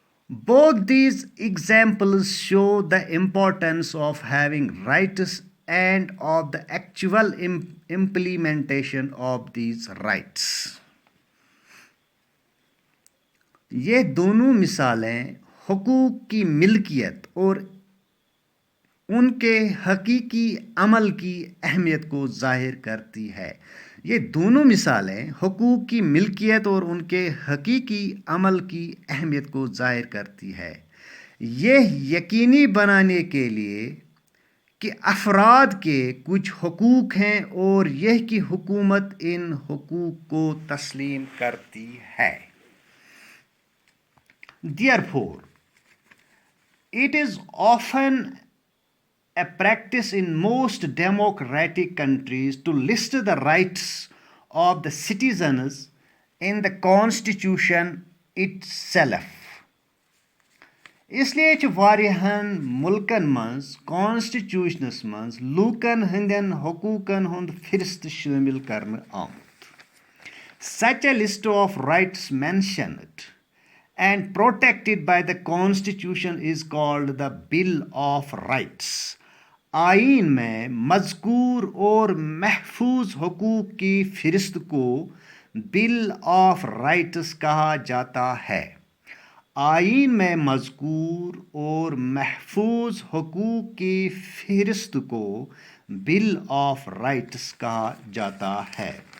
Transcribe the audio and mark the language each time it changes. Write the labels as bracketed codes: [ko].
[en] Both these examples show the importance of having rights and of the actual implementation of these rights. [hi] ये दोनों मिसालें हुकूक की मिल्कियत और उनके हकीकी अमल की अहमियत को जाहिर करती है। ये दोनों मिसालें हुकूक की मिल्कियत और उनके हकीकी अमल की अहमियत को जाहिर करती है। यह यकीनी बनाने के लिए कि अफराद के कुछ हुकूक हैं और यह कि हुकूमत इन हुकूक को तस्लीम करती है। [en] Therefore, it is often a practice in most democratic countries to list the rights of the citizens in the constitution itself. [ks] इसलिए छ वारियाहन मुल्कन मज कॉन्स्टिट्यूशनस मज लूकन हंदन हुकूकन हुंद फिरिस्त शामिल करन आमुत। [en] Such a list of rights mentioned and protected by the constitution is called the Bill of Rights. [hi] आइन में मज़कूर और महफूज हुकूक की फ़हरिस्त को बिल ऑफ राइट्स कहा जाता है। आइन में मज़कूर और महफूज हुकूक की फ़हरिस्त को बिल ऑफ राइट्स कहा जाता है।